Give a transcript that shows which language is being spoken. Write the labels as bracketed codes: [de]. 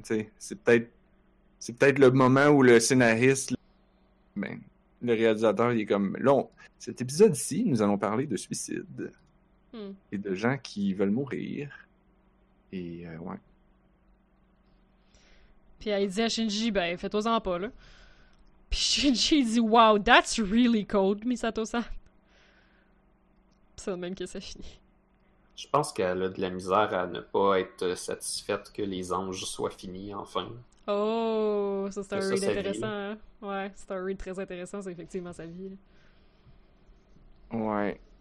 [fr] Tu sais, c'est peut-être le moment où le scénariste, ben, le réalisateur, il est comme, là, cet épisode-ci, nous allons parler de suicide. Et de gens qui veulent mourir. Et, ouais. Puis elle dit à Shinji, ben, fais-toi-en pas, là. Puis Shinji dit, [en] wow, that's really cold, Misato-san. [fr] C'est le même que ça finit. Je pense qu'elle a de la misère à ne pas être satisfaite que les anges soient finis, enfin. Oh, ça c'est un read intéressant. Hein? Ouais, c'est un read très intéressant, c'est effectivement sa vie. Là. Ouais.